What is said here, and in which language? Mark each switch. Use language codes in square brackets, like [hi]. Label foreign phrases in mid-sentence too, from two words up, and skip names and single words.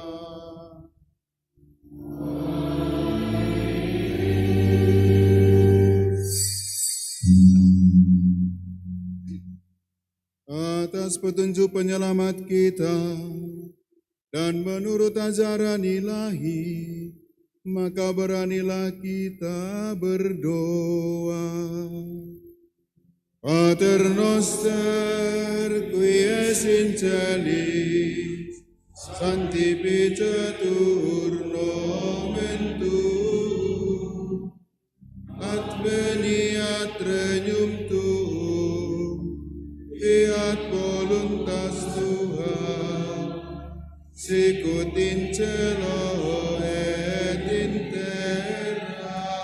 [id] Atas petunjuk penyelamat kita dan menurut ajaran ilahi, maka beranilah kita berdoa. [la] Pater noster qui es in celis, sanctificetur nomen tuum, adveniat regnum tuum, fiat voluntas tua, sicut in cielo et in terra.